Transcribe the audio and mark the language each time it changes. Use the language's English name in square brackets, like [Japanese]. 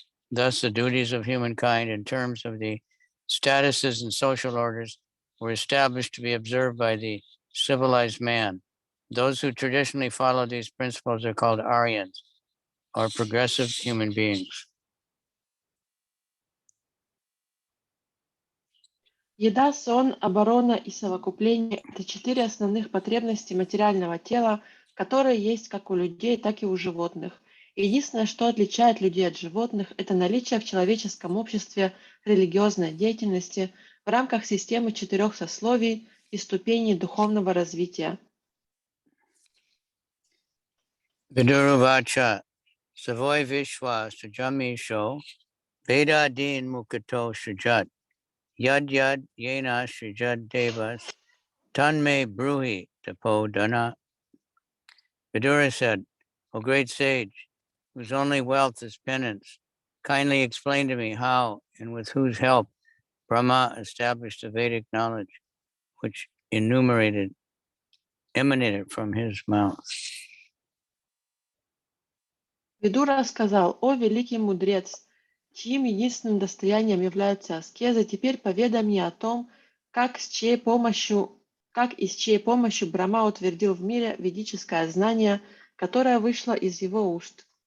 [English] Thus, the duties of humankind in terms of the statuses and social orders were established to be observed by the civilized man. Those who traditionally follow these principles are called Aryans, or progressive human beings. [Russian] Еда, сон, оборона и совокупление – это 4 основных потребности материального тела, которые есть как у людей, так и у животных. Единственное, что отличает людей от животных, это наличие в человеческом обществе религиозной деятельности в рамках системы 4 сословий и ступеней духовного развития. [Sanskrit] Viduruvacha, Savoy Vishwa Sujamisho, Veda Din Mukato Shujat, Yad Yad Yena Shujat Devas, Tanme Bruhi Tapo Dana. [English] Vidura said, O great sage, whose only wealth is penance, kindly explain to me how and with whose help Brahma established the Vedic knowledge, which emanated from his mouth. [Russian] Видура сказал: «О великий мудрец, чьим единственным достоянием является аскеза, теперь поведай мне о том, как и с чьей помощью Брахма утвердил в мире ведическое знание, которое вышло из его уст».